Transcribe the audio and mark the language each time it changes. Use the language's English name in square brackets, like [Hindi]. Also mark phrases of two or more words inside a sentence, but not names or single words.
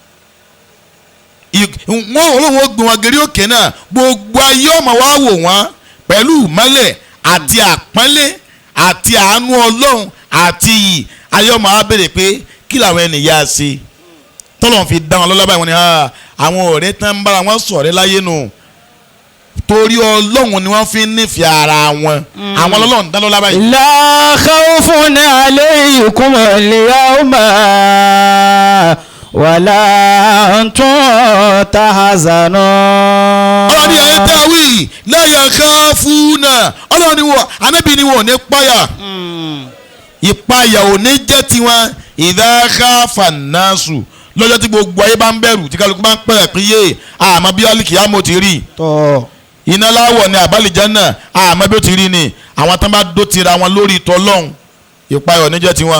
[Yoruba] wọ́n olóhùn gbìn wọn gèrè òkè náà gbogbo ayé ọmọ wa wò wọ́n pẹ̀lú ìmọ́lẹ̀ àti àpọ́nlé àti àánú Ọlọ́run àti iyì ayé ọmọ wa béèrè pé kí làwọn ènìyàn ṣe tọ́lọ̀ fi dá wọn lọ́lá báyìí wọ́n ní àwọn ọ̀rẹ́ tán ń bára wọn ṣọ̀rẹ́ láyé nù torí Ọlọ́run ni wọ́n fi ń nífẹ̀ẹ́ ara wọn àwọn Ọlọ́run dá lọ́lá báyìí. [Arabic] لا خوف عليكم اليوم ولا أنتم تحزنون. [Yoruba] Ọlọ́run ní ayé tá a wí [Arabic] لا يخافون [Yoruba] Ọlọ́run ni wọ́n Ànábì ni wọ́n ò ní páyà ìpáyà ò ní jẹ́ tiwọn [Arabic] إذا خاف الناس [Yoruba] lọ́jọ́ tí gbogbo ayé bá ń bẹ̀rù tí kálukú bá ń pẹ̀rẹ̀ pé yé àmọ́ bí alìkìyámọ̀ ti rí iná láwọ̀ ni àbálìjánà àmọ́ bí ó ti rí ni àwọn tán bá dó tira wọn lórí tọ́lọ́hún ìpayọ̀ níjẹ́ tiwọn.